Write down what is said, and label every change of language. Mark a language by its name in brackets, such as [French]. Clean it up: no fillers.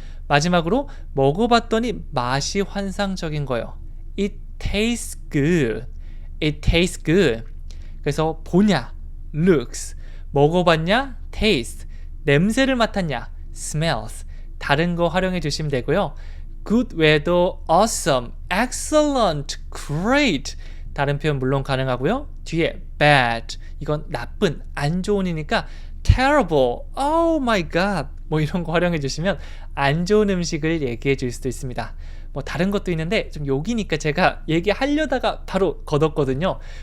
[Korean] 마지막으로 먹어봤더니 맛이 환상적인 거예요. [English] It tastes good. It tastes good. [Korean] 그래서 보냐, looks, 먹어봤냐, taste, 냄새를 맡았냐, smells. 다른 거 활용해 주시면 되고요. [English] good [Korean] 외에도 [English] awesome, excellent, great. [Korean] 다른 표현 물론 가능하고요. 뒤에 bad, 이건 나쁜, 안 좋은이니까 terrible, [English] oh my god [Korean] 뭐 이런 거 활용해 주시면 안 좋은 음식을 얘기해 줄 수도 있습니다. 뭐 다른 것도 있는데 좀 여기니까 제가 얘기하려다가 바로 걷었거든요.